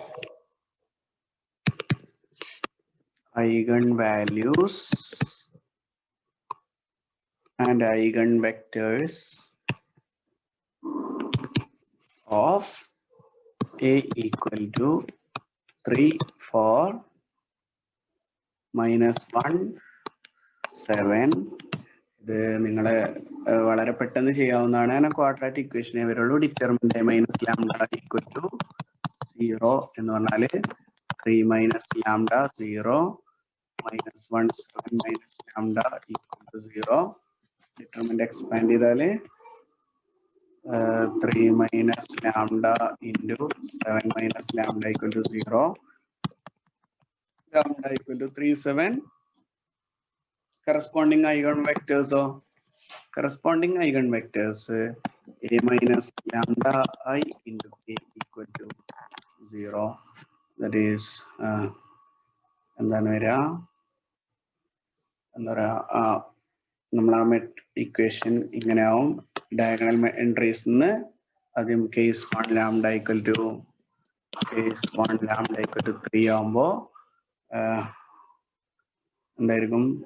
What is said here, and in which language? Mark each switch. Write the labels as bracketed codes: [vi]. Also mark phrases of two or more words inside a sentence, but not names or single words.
[en] eigenvalues and eigenvectors of A equal to 3, 4, -1, 7. [ml] ഇത് നിങ്ങളെ വളരെ പെട്ടെന്ന് ചെയ്യാവുന്നതാണ്. അങ്ങനെ [en] quadratic equation [ml] വരുള്ളൂ. [en] determinant minus lambda equal to 0 [ml] എന്ന് പറഞ്ഞാൽ [en] 3 minus lambda 0, -1 7 minus lambda equal to 0. determinant expand ചെയ്താൽ 3 minus lambda into 7 minus lambda equal to 0. Lambda equal to 3, 7. Corresponding eigenvectors A minus lambda I into K equal to 0. That is [ml] എന്താണ് വരിക? എന്താ പറയാ, നമ്മൾ ആ ഇക്വേഷൻ ഇങ്ങനെ ആവും. [en] diagonal entries [ml] നിന്ന് ആദ്യം കേസ് 1 [en] lambda equal to [ml] 3 ആവുമ്പോ എന്തായിരിക്കും?